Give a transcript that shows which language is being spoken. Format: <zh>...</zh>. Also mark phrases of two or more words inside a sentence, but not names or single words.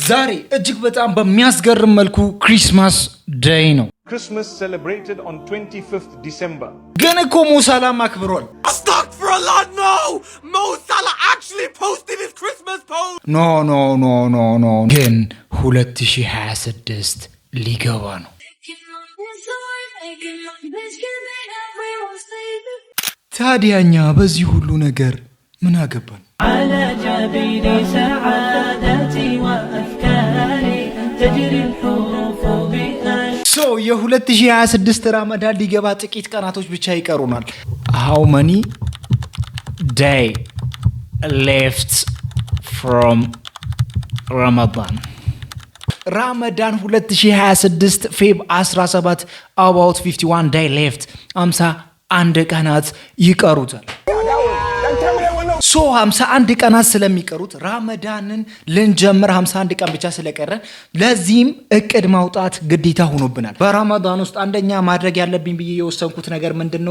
<am>ዛሬ እጅግ በጣም በሚያስገርም መልኩ</am> <en>Christmas Day</en> <am>ነው።</am> <en>Christmas celebrated on 25th December.</en> <am>ግን እኮ ሞ ሳላህ አክብሯል።</am> <en>Astaghfirullah, no! Mo Salah actually posted his Christmas post!</en> <am>ኖ ግን 2026 ሊገባ ነው። ታዲያኛ በዚህ ሁሉ ነገር ምን አገባን?</am> <ar>على جبين سعادتي وأفكاري تجري الحروف</ar> <am>የ2026 ረመዳን ሊገባ ጥቂት ቀናቶች ብቻ ይቀሩናል።</am> <en>How many day left from Ramadan?</en> <am>ረመዳን 2026 ፌብ 17</am> <en>about 51 day left</en> <am>51 ቀናት ይቀሩታል። 51 ቀናት ስለሚቀሩት ረመዳንን ልንጀምር 51 ቀን ብቻ ስለቀረን ለዚህም እቅድ ማውጣት ግዴታ ሆኖብናል። በረመዳን ውስጥ አንደኛ ማድረግ ያለብኝ ብዬ የወሰንኩት ነገር ምንድነው?</am>